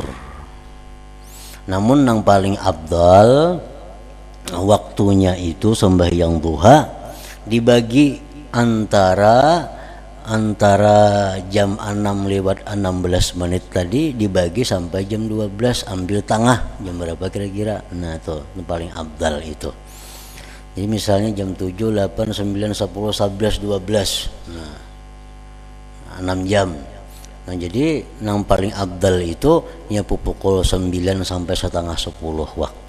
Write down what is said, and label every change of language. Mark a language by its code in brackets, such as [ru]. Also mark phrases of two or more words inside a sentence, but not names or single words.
[id] Namun yang paling abdal waktunya itu sembahyang duha dibagi antara jam 6 lewat 16 menit tadi dibagi sampai jam 12, ambil tengah jam berapa kira-kira. Nah itu paling abdal itu. Jadi misalnya jam 7, 8, 9, 10, 11, 12. Nah 6 jam. Nah jadi yang paling abdal itu ya pukul 9 sampai setengah 10 waktu.